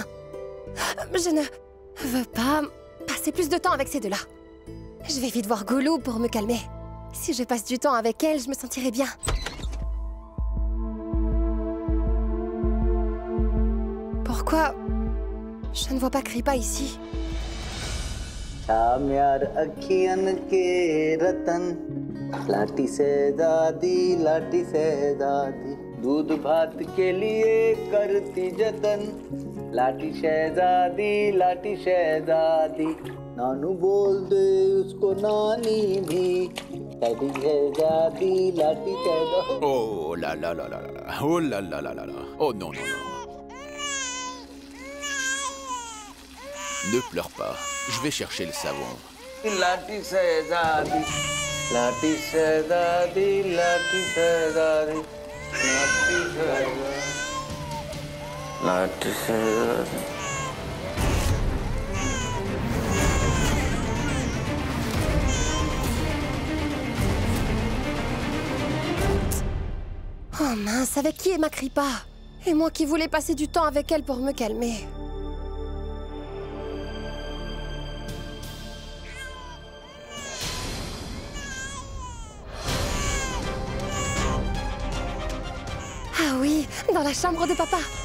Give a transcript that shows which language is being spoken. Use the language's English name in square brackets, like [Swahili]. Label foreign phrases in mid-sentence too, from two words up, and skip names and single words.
[French] Je ne veux pas passer plus de temps avec ces deux-là. Je vais vite voir Goulou pour me calmer. Si je passe du temps avec elle, je me sentirai bien. Pourquoi je ne vois pas Kripa ici? [Hindi] शाम्यार अखियन के रतन लाठी से दादी दूध भात के लिए करती जतन लाठी शहजादी नानू बोल दे उसको नानी भी लाठी शहजादी [French] Oh là là là là là. Oh là là là là là. Oh non, non, non. Ne pleure pas. Je vais chercher le savon. [Hindi] लाठी शहजादी लाठी शहजादी लाठी शहजादी लाठी शहजादी [French] Oh mince, avec qui est ma Kripa? Et moi qui voulais passer du temps avec elle pour me calmer. Ah oui, dans la chambre de papa.